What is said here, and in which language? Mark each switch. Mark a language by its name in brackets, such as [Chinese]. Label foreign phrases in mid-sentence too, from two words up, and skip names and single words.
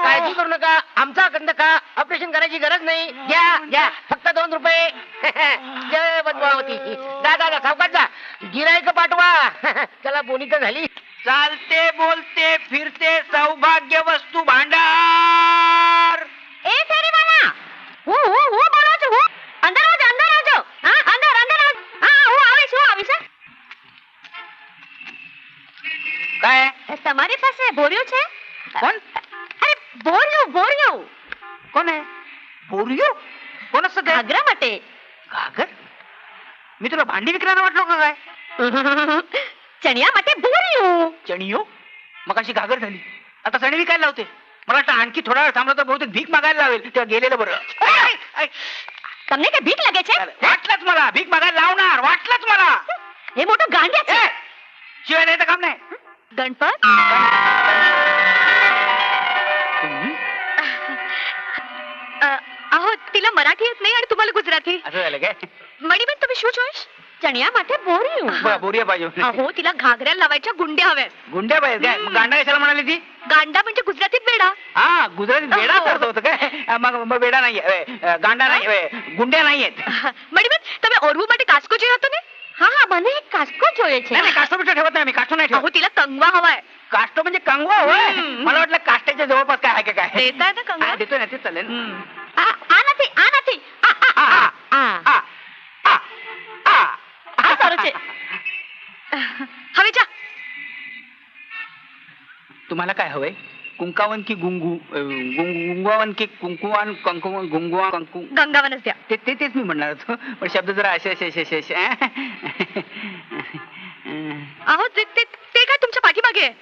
[Marathi] काळजी करू नका, आमचा कंद का ऑपरेशन करायची गरज नाही. घ्या घ्या, फक्त 2 रुपये. जय पद्मावती. जा जा जा, सावकाश जा. गिरायक पाठवा. चला, बोनी तर झाली. चालते बोलते फिरते सौभाग्य वस्तू भांडार. ए फेरीवाला, [Gujarati] હું બોલો છું. હું અંદર આવજો. હા, અંદર અંદર આવજો. હા, હું આવીશ. [Marathi] काय? [Gujarati] તમારી પાસે બોર્યું છે? કોણ? અરે બોર્યું. [Marathi] कोण आहे? बोरियो? कोण असतं ते? [Gujarati] घागरा માટે. [Marathi] घागर? मी तुला भांडी विकरायला वाटलो का काय? [Gujarati] ચણિયા માટે બોર્યું. [Marathi] चणियो? मग अशी घागर झाली, आता चणी विकायला लावते. मला वाटतं आणखी थोडा वेळ थांबला तर बहुतेक भीक मागायला लावेल. तेव्हा गेलेलं बरं. [Gujarati] તમને કે ભીખ લાગે છે? [Marathi] वाटलंच मला भीक मागायला लावणार. वाटलंच मला. [Gujarati] એ મોટો ગાંડિયા છે. [Marathi] शिवाय द्यायचं काम नाही. [Gujarati] ગણપત, [Marathi] तुम्ही? अहो तिला मराठी येत नाही आणि तुम्हाला गुजराती. असं झालं काय? [Gujarati] मणिबेन तुम्ही શું જોઈશ? ચણિયા માટે બોર્યું. [Marathi] बोरिया पाहिजे. अहो तिला घागऱ्याला लावायच्या गुंड्या हव्यात. गुंड्या पाहिजे काय? मग गांडा कशाला म्हणाली ती? गांडा म्हणजे गुजरातीत वेडा. हा, गुजरातीत वेडा अर्थ होतं काय? मग वेडा नाहीये, गांडा नाही, गुंड्या नाहीयेत. [Gujarati] મણિબેન તમે ઓરવું માટે કાસ્કો જોયો હતો ને? હા હા, મને એક કાસ્કો જોયો છે. [Marathi] नाही काष्टो बिष्टो ठेवत नाही मी. काष्टो नाही ठेवत. अहो तिला कंगवा हवाय. काष्टो म्हणजे कंगवा होय. मला वाटलं काष्ट्याच्या जवळपास काय आहे का काय? देताय ना कंगवा? हा, देतोय ना, ते चालेल. [Gujarati] આ નથી. આ સારું છે. હવે જા. [Marathi] तुम्हाला काय हवंय? कुंकावन की गुंगवावन की कुंकुवान कंकुवान गुंगवा कंकु? गंगावनच द्या. तेच मी म्हणणार होतो, पण शब्द जरा असे असे. अहो ते काय तुमच्या पाठीमागे आहे?